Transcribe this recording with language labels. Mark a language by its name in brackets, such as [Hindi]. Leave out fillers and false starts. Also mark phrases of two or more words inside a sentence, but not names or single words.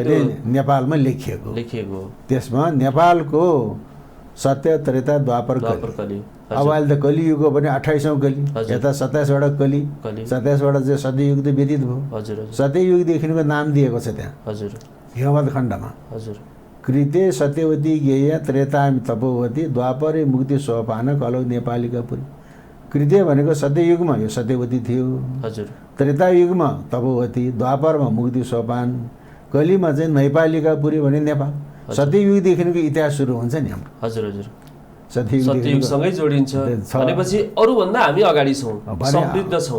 [Nepali] नेपालमा लेखिएको हो। त्यसमा नेपालको सत्य त्रेता द्वापर कली। अब अहिले त कलियुगको पनि 28औं कली, यता 27वटा कली, 27वटा चाहिँ सत्ययुग त व्यतीत भयो। सत्ययुगदेखिको नाम दिएको छ त्यहाँ। हजुर हिमवत खण्डमा हजुर [Sanskrit] कृते सत्यवती गेय त्रेता तपोवती द्वापरे मुक्ति सोपान कलौ नेपालीका पुरी। [Nepali] कृत्य भनेको सत्ययुगमा यो सत्यवती थियो। हजुर त्रेतायुगमा तपोवती, द्वापरमा मुक्ति सोपान, कलीमा चाहिँ [Sanskrit] नैपालिका पुरी [Nepali] भने नेपाल। सत्ययुगदेखिको इतिहास सुरु हुन्छ नि हाम्रो। हजुर हजुर सत्ययुगसँगै जोडिन्छ भनेपछि अरूभन्दा हामी अगाडि छौँ, समृद्ध छौँ।